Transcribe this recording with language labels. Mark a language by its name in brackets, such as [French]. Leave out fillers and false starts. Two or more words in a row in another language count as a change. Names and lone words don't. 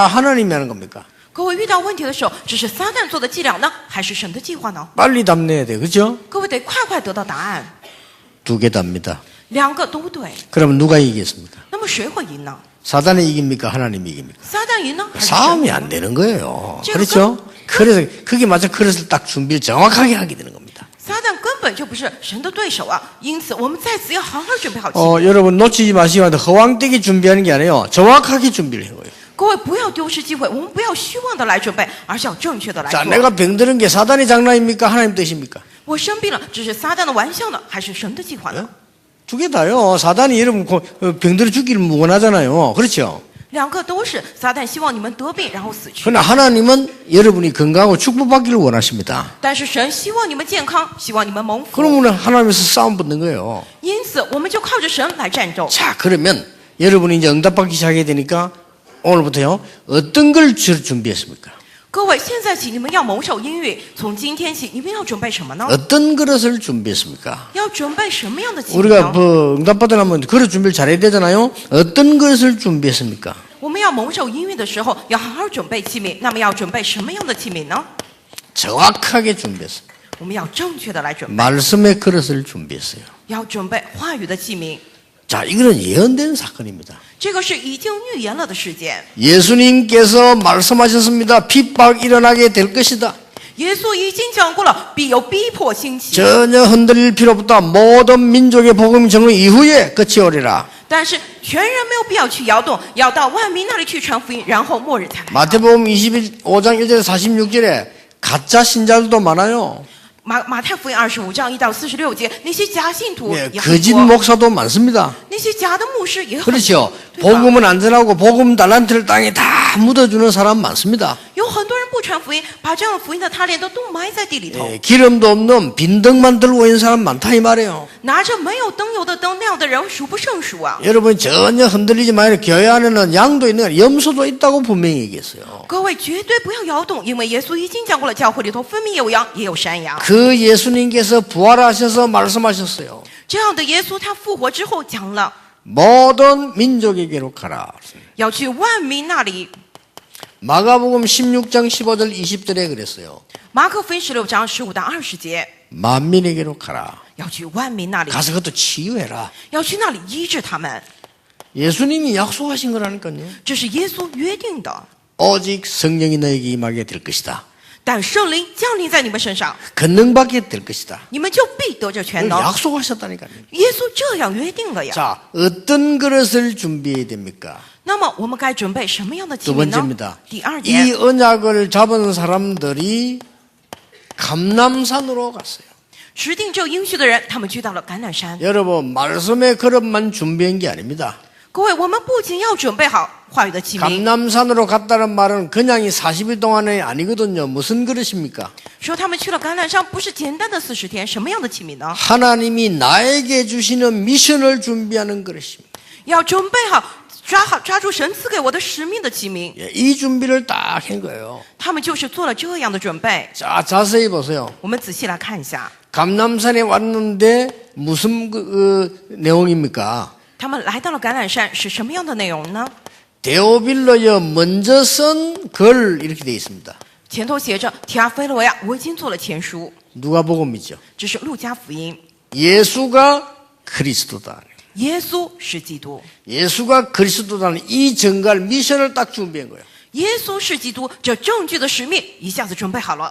[Korean] 하나님이 하는 겁니까? [Chinese] 各位遇到问题的时候，这是撒旦做的伎俩呢，还是神的计划呢？ [Korean] 빨리 답 내야 돼. 그죠? [Chinese] 各位得快快得到答案， [Korean] 두 개 답니다. [Chinese] 两个都对。 [Korean] 그러면 누가 이기겠습니까? [Chinese] 那么谁会赢呢？ [Korean] 사단이 이깁니까? 하나님이 이깁니까? [Chinese] 撒旦赢呢，还是 [Korean] 싸움이 [Chinese] 神？ [Korean] 안 되는 거예요. 지금 그렇죠? 그래서 그게 맞아 그릇을 딱 준비를 정확하게 하게 되는 겁니다. [Chinese] 撒旦根本就不是神的对手啊，因此我们在此要好好准备好器皿。 [Korean] 여러분 놓치지 마시고 허황되게 준비하는 게 아니에요. 정확하게 준비를 해요. [Chinese] 各位不要丢失机会，我们不要虚妄的来准备，而是要正确的来 [Korean] 자, [Chinese] 做。 [Korean] 내가 병드는 게 사단의 장난입니까? 하나님 뜻입니까? [Chinese] 我生病了，这是撒旦的玩笑呢，还是神的计划呢？ [Korean] 두 개 다요. 사단이 여러분 병들어 죽기를 무관하잖아요. 그렇죠? [Chinese] 两个都是撒旦希望你们得病然后死去， [Korean] 그러나 하나님은 여러분이 건강하고 축복받기를 원하십니다. [Chinese] 但是神希望你们健康，希望你们蒙福。 [Korean] 그러면 하나님에서 싸움 붙는 거예요. [Chinese] 因此，我们就靠着神来战斗。 [Korean] 자, 그러면 여러분이 이제 응답받기 시작해야 되니까 오늘부터요. 어떤 걸 준비했습니까? [Chinese] 各位，现在起你们要蒙受应允，从今天起你们要准备什么呢？ [Korean] 어떤 그릇을 준비했습니까? [Chinese] 要准备什么样的器皿 [Korean] 우리가 [Chinese] 呢？ [Korean] 응답받으려면 그릇 준비를 잘해야 되잖아요. 어떤 그릇을 준비했습니까? [Chinese] 我们要蒙受应允的时候，要好好准备器皿。那么要准备什么样的器皿呢？ [Korean] 정확하게 준비했어요. [Chinese] 我们要正确的来准备， [Korean] 말씀의 그릇을 준비했어요. [Chinese] 要准备话语的器皿。 [Korean] 자, 이거는 예언된 사건입니다. [Chinese] 这个是已经预言了的事件。 [Korean] 예수님께서 말씀하셨습니다. 핍박 일어나게 될 것이다. [Chinese] 耶稣已经讲过了，必有逼迫兴起， [Korean] 전혀 흔들릴 필요 없다. 모든 민족의 복음 전후 이후에 끝이 오리라. [Chinese] 但是全人没有必要去摇动，要到万民那里去传福音，然后末日才来。 [Korean] 마태복음 25장 1절 46절에 가짜 신자들도 많아요. [Chinese] 马太福音25章1到46节，那些假信徒 [Korean] 예, [Chinese] 也很 [Korean] 거짓 [Chinese] 多， [Korean] 목사도 많습니다. [Chinese] 那些假的牧师也很多， [Korean] 그렇죠. [Chinese] 对吧？ [Korean] 복음은 안전하고 복음 달란트를 땅에 다 묻어주는 사람 많습니다. [Chinese] 有很多人不传福音，把这样的福音的塔链都埋在地里头， [Korean] 예, 기름도 없는 빈등만 들고 있는 사람 많다 이 말이에요. [Chinese] 拿着没有灯油的灯亮的人数不胜数啊！ [Korean] 여러분 전혀 흔들리지 마요. 교회 안에는 양도 있는 거예요. 염소도 있다고 분명히 얘기했어요. [Chinese] 各位绝对不要摇动，因为耶稣已经讲过了，教会里头分明有羊，也有山羊。 [Korean] 그 예수님께서 부활하셔서 말씀하셨어요. [Chinese] 这样的耶稣他复活之后讲了， [Korean] 모든 민족에게로 가라. [Chinese] 要去万民那里。 [Korean] 마가복음 16장 15절 20절에 그랬어요. [Chinese] 马可福音16章15到20节， [Korean] 만민에게로 가라. [Chinese] 要去万民那里， [Korean] 가서 그것도 치유해라. [Chinese] 要去那里医治他们。 [Korean] 예수님이 약속하신 거라니까요. [Chinese] 这是耶稣约定的。 [Korean] 오직 성령이 너에게 임하게 될 것이다. [Chinese] 但圣灵降临在你们身上， [Korean] 권능받게 될 것이다. [Chinese] 你们就必得着全能。 [Korean] 약속하셨다니까요. [Chinese] 耶稣这样约定了呀。 [Korean] 자, 어떤 그릇을 준비해야 됩니까? [Chinese] 那么我们该准备什么样的器 [Korean] 두 [Chinese] 皿呢 [Korean] 번째입니다. ？ [Chinese] 第二 [Korean] 이 [Chinese] 点， [Korean] 언약을 잡은 사람들이 감람산으로 갔어요. [Chinese] 持定这应许的人，他们去到了橄榄山。 [Korean] 여러분, 말씀의 그릇만 준비한 게 아닙니다. [Chinese] 各位，我们不仅要准备好话语的器皿， [Korean] 감람산으로 갔다는 말은 그냥 이 40일 동안이 아니거든요. 무슨 그릇입니까? [Chinese] 说他们去了橄榄山，不是简单的40天，什么样的器皿呢？ [Korean] 하나님이 나에게 주시는 미션을 준비하는 그릇입니다. [Chinese] 要准备好抓住神赐给我的使命的器皿。 [Korean] 예, 이 준비를 딱 한 거예요. [Chinese] 他们就是做了这样的准备。 [Korean] 자, 자세히 보세요. [Chinese] 我们仔细来看一下， [Korean] 감람산에 왔는데 무슨 내용입니까? [Chinese] 他们来到了橄榄山是什么样的内容呢？ [Korean] 데오빌로여 먼저 쓴 글 이렇게 되어 있습니다. [Chinese] 前头写着提阿非罗呀，我已经做了前书。 [Korean] 누가복음이죠. [Chinese] 这是路加福音， [Korean] 예수가 그리스도다. [Chinese] 耶稣是基督， [Korean] 예수가 그리스도다는 이 정갈 미션을 딱 준비한 거예요. [Chinese] 耶稣是基督，这正确的使命一下子准备好了。